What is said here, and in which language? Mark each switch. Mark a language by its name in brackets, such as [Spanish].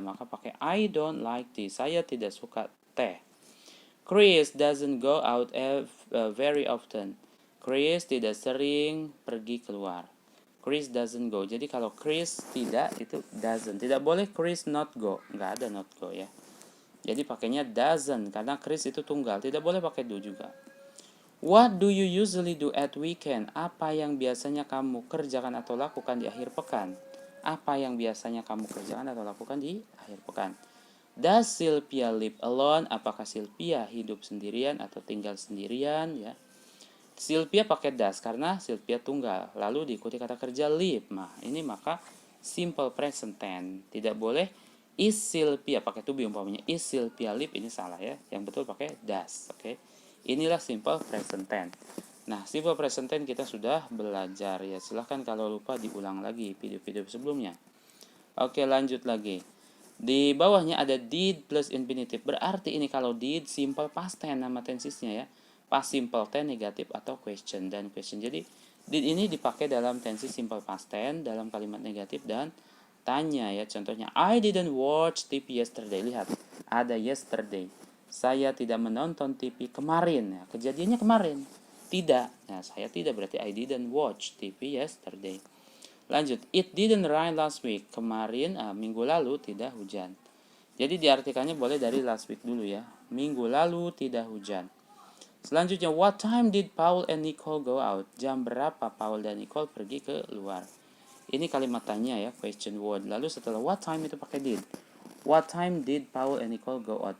[Indonesian] Maka pakai [English] I don't like tea. [Indonesian] Saya tidak suka teh. [English] Chris doesn't go out very often. [Indonesian] Chris tidak sering pergi keluar. [English] Chris doesn't go. [Indonesian] Jadi kalau Chris tidak, itu doesn't. Tidak boleh Chris not go. Nggak ada not go ya. Jadi pakainya doesn't karena Chris itu tunggal. Tidak boleh pakai do juga. [English] What do you usually do at weekend? [Indonesian] Apa yang biasanya kamu kerjakan atau lakukan di akhir pekan? Apa yang biasanya kamu kerjakan atau lakukan di akhir pekan? [English] Does Sylvia live alone? [Indonesian] Apakah Sylvia hidup sendirian atau tinggal sendirian ya? Sylvia pakai does karena Sylvia tunggal. Lalu diikuti kata kerja live. Nah, ini maka simple present tense. Tidak boleh is Sylvia pakai to be umpamanya. [English] Is Sylvia live [Indonesian] ini salah ya. Yang betul pakai does. Oke. Inilah simple present tense. Nah, simple present tense kita sudah belajar ya. Silahkan kalau lupa diulang lagi video-video sebelumnya. Oke, lanjut lagi. Di bawahnya ada did plus infinitive. Berarti ini kalau did simple past tense nama tensesnya ya. past simple tense negatif atau question dan question. Jadi did ini dipakai dalam tensi simple past tense dalam kalimat negatif dan tanya ya. Contohnya [English] I didn't watch TV yesterday. [Indonesian] Lihat, ada yesterday. Saya tidak menonton TV kemarin ya. Kejadiannya kemarin. Tidak. Nah, saya tidak berarti [English] I didn't watch TV yesterday. [Indonesian] Lanjut, [English] it didn't rain last week. [Indonesian] Kemarin minggu lalu tidak hujan. Jadi diartikannya boleh dari last week dulu ya. Minggu lalu tidak hujan. Selanjutnya, [English] what time did Paul and Nicole go out? [Indonesian] Jam berapa Paul dan Nicole pergi ke luar? Ini kalimat tanya ya, question word. Lalu setelah what time itu pakai did. [English] What time did Paul and Nicole go out?